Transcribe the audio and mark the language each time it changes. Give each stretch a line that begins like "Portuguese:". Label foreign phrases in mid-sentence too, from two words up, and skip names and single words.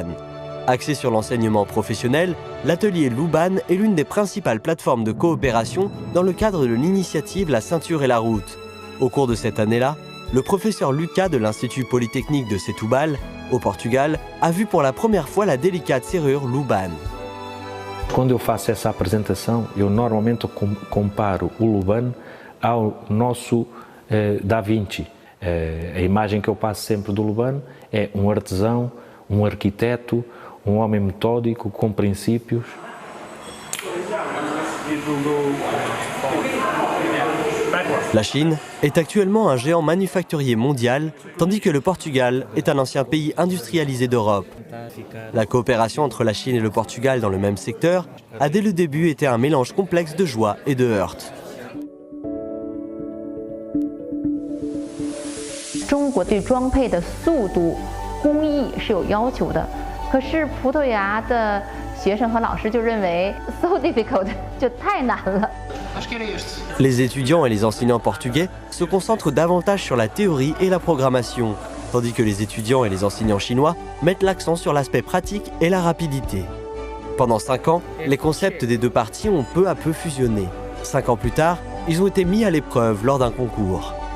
French: Axé sur l'enseignement professionnel, l'atelier Luban est l'une des principales plateformes de coopération dans le cadre de l'initiative La ceinture et la route. Au cours de cette année-là, le professeur Lucas de l'Institut Polytechnique de Setúbal, au Portugal, a vu pour la première fois la délicate serrure Luban.
Portuguese: Quando eu faço essa apresentação, eu normalmente comparo o Luban ao nosso Da Vinci. A imagem que eu passo sempre do Luban é artesão, arquiteto, homem metódico, com princípios.
French: La Chine est actuellement un géant manufacturier mondial, tandis que le Portugal est un ancien pays industrialisé d'Europe. La coopération entre la Chine et le Portugal dans le même secteur a dès le début été un mélange complexe de joie et de heurts.
Chinese: 中国对装配的速度、工艺是有要求的，可是葡萄牙的学生和老师就认为
English: so difficult
Chinese: 就太难了。
French: Les étudiants et les enseignants portugais se concentrent davantage sur la théorie et la programmation, tandis que les étudiants et les enseignants chinois mettent l'accent sur l'aspect pratique et la rapidité. Pendant 5 ans, les concepts des deux parties ont peu à peu fusionné. 5 ans plus tard, ils ont été mis à l'épreuve lors d'un concours.